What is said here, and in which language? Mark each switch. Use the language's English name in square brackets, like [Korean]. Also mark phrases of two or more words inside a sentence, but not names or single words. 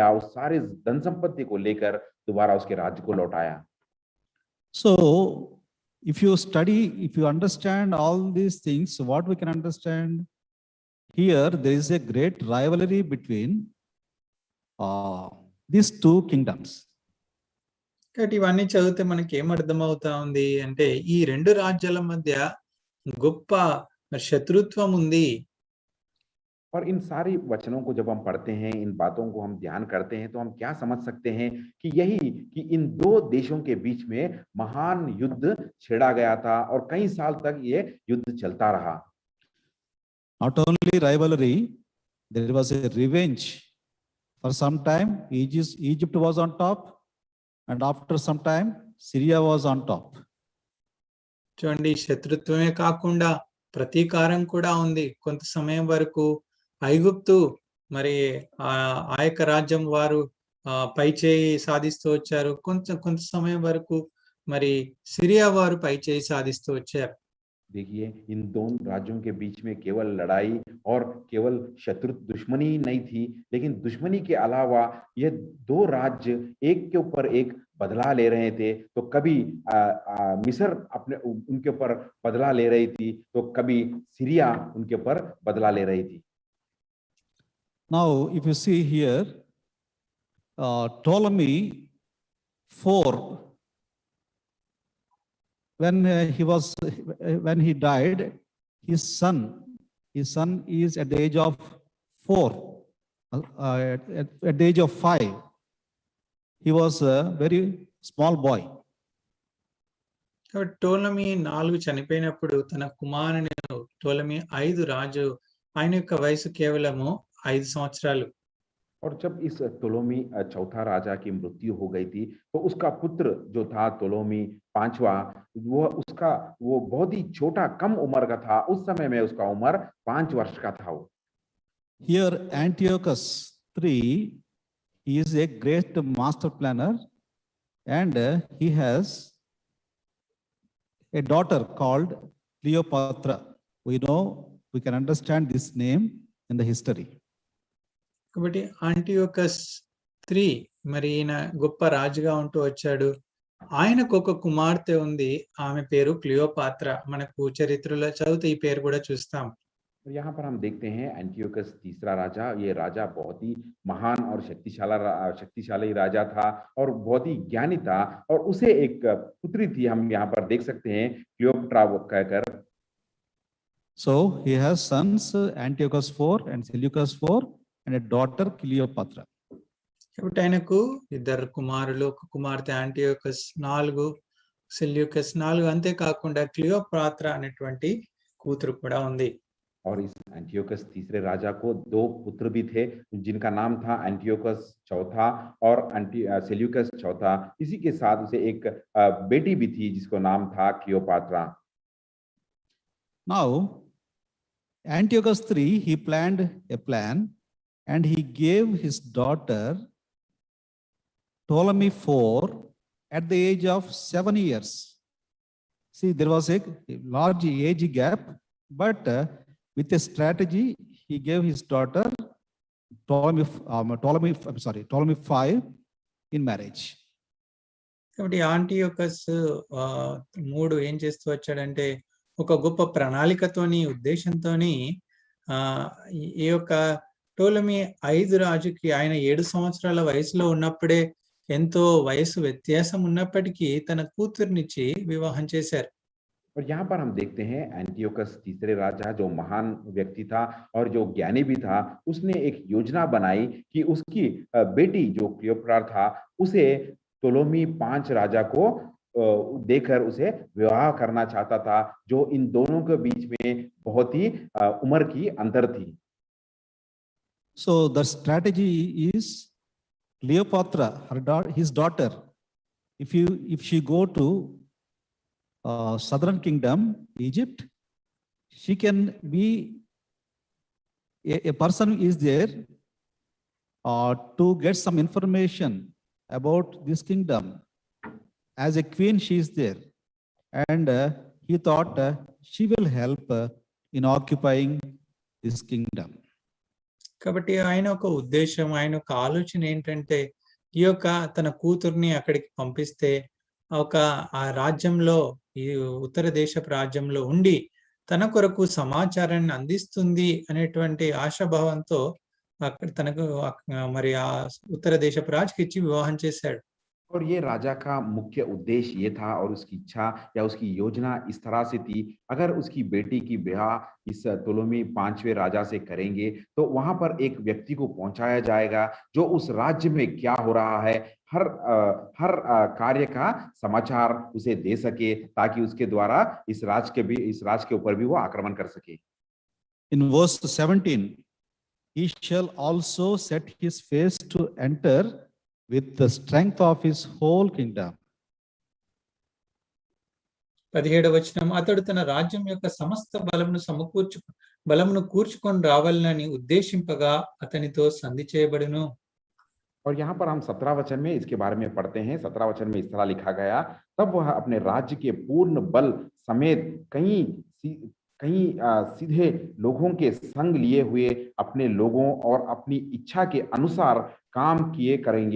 [Hindi] उस सारे धन संपत्ति को लेकर दोबारा उसके राज्य को लौटाया. [English] So if you understand all these things, what we can understand here, there is a great rivalry between these two kingdoms. [Telugu] కాబట్టి ఇవన్నీ చదివితే మనకి ఏం అర్థమవుతా ఉంది అంటే ఈ రెండు రాజ్యాల మధ్య గొప్ప శత్రుత్వం ఉంది. [Hindi] और इन सारी वचनों को जब हम पढ़ते हैं, इन बातों को हम ध्यान करते हैं, तो हम क्या समझ सकते हैं कि यही कि इन दो देशों के बीच में महान युद्ध छेड़ा गया था और कई साल तक ये युद्ध चलता रहा। [English] Not only rivalry, there was a revenge. For some time, Egypt was on top, and after some time, Syria was on top. [Telugu] చూడండి, శత్రుత్వమే కాకుండా ప్రతీకారం కూడా ఉంది. కొంత సమయం వరకు ఐగుప్తు మరి ఆ యొక్క రాజ్యం వారు పైచేయి సాధిస్తూ వచ్చారు. కొంత సమయం వరకు మరి సిరియా వారు పైచేయి సాధిస్తూ వచ్చారు. [Hindi] देखिए, इन दोनों राज्यों के बीच में केवल लड़ाई और केवल शत्रु दुश्मनी नहीं थी, लेकिन दुश्मनी के अलावा ये दो राज्य एक के ऊपर एक बदला ले रहे थे। तो कभी मिस्र अपने उनके ऊपर बदला ले रही थी, तो कभी सीरिया उनके ऊपर बदला ले रही थी। [English] Now, if you see here, Ptolemy IV, when he died, his son is at the age of 4, at the age of 5. He was a very small boy. [Telugu] టోలమీ 4 చనిపోయినప్పుడు తన కుమారుని టోలమీ 5 రాజు, ఆయన యొక్క వయసు కేవలము 5 సంవత్సరాలు. [Hindi] और जब इस टोलोमी चौथा राजा की मृत्यु हो गई थी, तो उसका पुत्र जो था टोलोमी पांचवा, वो बहुत ही छोटा कम उम्र का था। उस समय में उसका उम्र 5 वर्ष का था। वो [English] Here Antiochus III, he is a great master planner, and he has a daughter called Cleopatra. We can understand this name in the history. [Telugu] కాబట్టి ఆంటియోకస్ 3 మరి ఈయన గొప్ప రాజుగా ఉంటూ వచ్చాడు. ఆయనకు ఒక కుమార్తె ఉంది, ఆమె పేరు క్లియోపాత్ర. మనకు చరిత్రలో చదివితే ఈ పేరు కూడా చూస్తాం. [Hindi] यहाँ पर हम देखते हैं एंटियोकस तीसरा राजा, ये राजा बहुत ही महान और शक्तिशाली राजा था और बहुत ही ज्ञानी था, और उसे एक पुत्री थी, हम यहाँ पर देख सकते हैं क्लियोपात्रा कहकर। [English] So he has sons Antiochus IV and Seleucus IV and a daughter Cleopatra. [Telugu] కాబట్టి ఆయనకు 2 కుమారులు, ఒక కుమార్తె ఆంటియోకస్ 4, సెల్యూకస్ 4, అంతేకాకుండా క్లియోపాత్ర అనేటువంటి కూతురు కూడా ఉంది. [Hindi] और इस एंटियोकस तीसरे राजा को 2 पुत्र भी थे, जिनका नाम था एंटियोकस चौथा और सेल्यूकस चौथा। इसी के साथ उसे एक बेटी भी थी जिसको नाम था क्लियोपात्रा। [English] Now, Antiochus III, he planned a plan, and he gave his daughter Ptolemy IV at the age of 7 years. See, there was a large age gap, but with a strategy, he gave his daughter Ptolemy V in marriage. [Telugu] కాబట్టి ఆంటియోకస్ 3 ఏం చేస్తూ వచ్చాడంటే, ఒక గొప్ప ప్రణాళికతోని, ఉద్దేశంతోని ఈ యొక్క టోలమీ 5 రాజుకి ఆయన 7 సంవత్సరాల వయసులో ఉన్నప్పుడే, ఎంతో వయసు వ్యత్యాసం ఉన్నప్పటికీ తన కూతుర్నిచ్చి వివాహం చేశారు. [Hindi] और यहाँ पर हम देखते हैं एंटियोकस तीसरे राजा जो महान व्यक्ति था और जो ज्ञानी भी था, उसने एक योजना बनाई कि उसकी बेटी जो क्लियोपात्रा था, उसे टोलोमी 5 राजा को देकर उसे विवाह करना चाहता था, जो इन दोनों के बीच में बहुत ही उम्र की अंतर थी। [English] So the strategy is Cleopatra, his daughter, if she go to southern kingdom, Egypt, she can be a person is there to get some information about this kingdom. As a queen, she is there, and he thought she will help in occupying this kingdom. [Telugu] కాబట్టి ఆయన ఒక ఉద్దేశం, ఆయన ఒక ఆలోచన ఏంటంటే, ఈ యొక్క తన కూతుర్ని అక్కడికి పంపిస్తే ఆ రాజ్యంలో, ఈ ఉత్తర దేశపు రాజ్యంలో ఉండి తన కొరకు సమాచారాన్ని అందిస్తుంది అనేటువంటి ఆశాభావంతో అక్కడ తనకు మరి ఆ ఉత్తర దేశపు రాజుకి ఇచ్చి వివాహం చేశాడు. [Hindi] और ये राजा का मुख्य उद्देश्य ये था और उसकी इच्छा या उसकी योजना इस तरह से थी, अगर उसकी बेटी की ब्याह इस टोलेमी 5वें राजा से करेंगे तो वहां पर एक व्यक्ति को पहुंचाया जाएगा जो उस राज्य में क्या हो रहा है हर कार्य का समाचार उसे दे सके, ताकि उसके द्वारा इस राज के ऊपर भी वो आक्रमण कर सके। [English] In verse 17, he shall also set his face to enter with the strength of his whole kingdom. [Telugu] 17వ వచనం, అతడు తన రాజ్యం యొక్క సమస్త బలమును కూర్చుకొని రావాలని ఉద్దేశింపగా అతనితో సంధి చేయబడును. [Hindi] और यहाँ पर हम 17 वचन में इसके बारे में पढ़ते हैं। 17 वचन में इस तरह लिखा गया, तब वह अपने राज्य के पूर्ण बल समेत कई सीधे लोगों के संग लिए हुए अपने लोगों और अपनी इच्छा के अनुसार काम किए करेंगे।